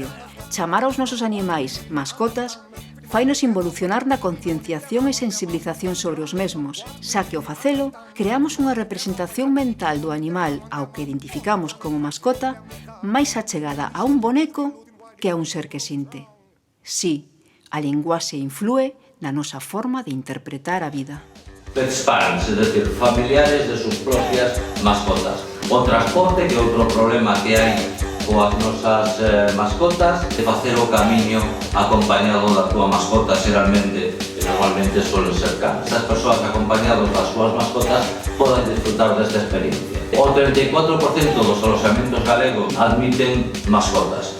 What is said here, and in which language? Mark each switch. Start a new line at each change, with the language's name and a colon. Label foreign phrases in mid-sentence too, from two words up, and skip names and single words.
Galician: Chamar aos nosos animais mascotas fainos involucionar na concienciación e sensibilización sobre os mesmos, xa que ao facelo creamos unha representación mental do animal ao que identificamos como mascota máis achegada a un boneco que a un ser que sinte. Sí, a linguaxe inflúe na nosa forma de interpretar a vida.
English: Pet parents,
Spanish: es decir, familiares de sus propias mascotas.
Galician: O transporte, que é outro problema que hai coas nosas mascotas, de facer o camiño acompañado da túa mascota, xeralmente, normalmente suelen ser cans. Estas persoas acompañados das súas mascotas poden disfrutar desta experiencia. O 34% dos alojamentos galegos admiten mascotas.